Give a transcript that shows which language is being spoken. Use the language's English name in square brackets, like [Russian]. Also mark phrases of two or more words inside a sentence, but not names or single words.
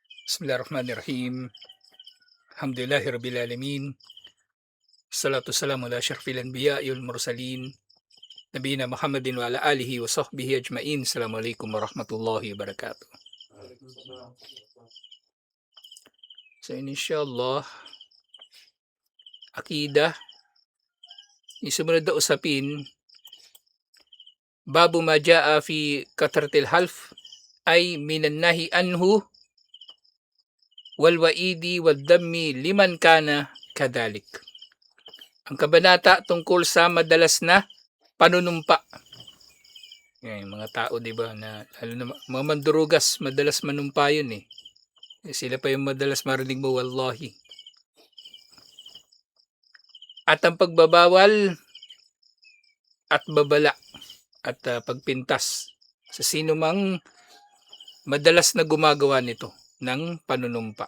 [Arabic] بسم الله الرحمن الرحيم. الحمد لله العالمين. الصلاة والسلام على أشرف الأنبياء والمرسلين. نبينا محمد وعلى آله وصحبه أجمعين. السلام عليكم ورحمة الله وبركاته. So inshallah, [Filipino] akidah, yung sumunod na usapin, [Arabic] باب ما جاء في كثرة الحلف ay من النهي عنه والوعيد والذم لمن كان كذلك. [Filipino] Ang kabanata tungkol sa madalas na panunumpa. Yan, yung mga tao, di ba, na lalo na mga mandurugas, madalas manumpa yun eh. Sila pa yung madalas marinig mo, wallahi. At ang pagbabawal at babala at pagpintas sa sino mang madalas na gumagawa nito ng panunumpa.